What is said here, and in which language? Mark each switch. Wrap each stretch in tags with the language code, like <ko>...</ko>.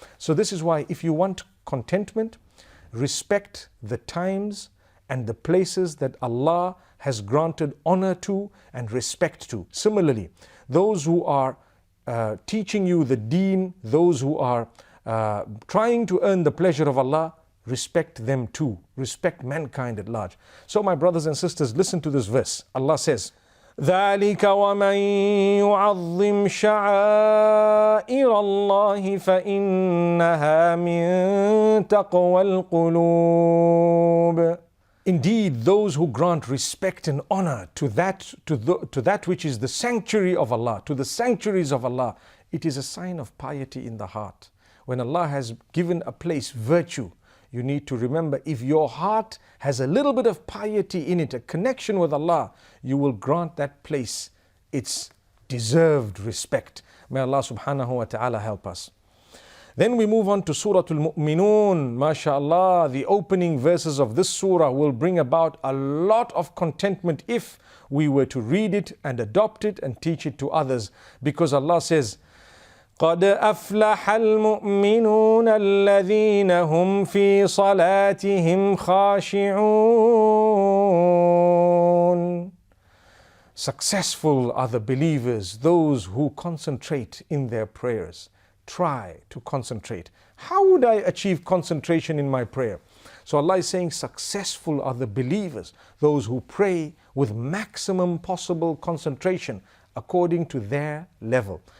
<en>So this is why if you want contentment, respect the times and the places that Allah has granted honor to and respect to. Similarly, those who are teaching you the deen, those who are trying to earn the pleasure of Allah, respect them too. Respect mankind at large. So my brothers and sisters, listen to this verse. Allah says,</en> <ar>ذَلِكَ وَمَنْ يُعَظِّمْ شَعَائِرَ اللَّهِ فَإِنَّهَا مِنْ تَقْوَى الْقُلُوبِ.</ar> <en>Indeed, those who grant respect and honor to that which is the sanctuary of Allah, to the sanctuaries of Allah, it is a sign of piety in the heart. When Allah has given a place virtue, you need to remember, if your heart has a little bit of piety in it, a connection with Allah, you will grant that place its deserved respect. May Allah subhanahu wa ta'ala help us. Then we move on to Surah Al-Mu'minun. MashaAllah, the opening verses of this surah will bring about a lot of contentment if we were to read it and adopt it and teach it to others. Because Allah says,</en> <ar>قَدْ أَفْلَحَ الْمُؤْمِنُونَ الَّذِينَ هُمْ فِي صَلَاتِهِمْ خَاشِعُونَ.</ar> <en>Successful are the believers, those who concentrate in their prayers. Try to concentrate. How would I achieve concentration in my prayer? So Allah is saying successful are the believers, those who pray with maximum possible concentration according to their level.</en>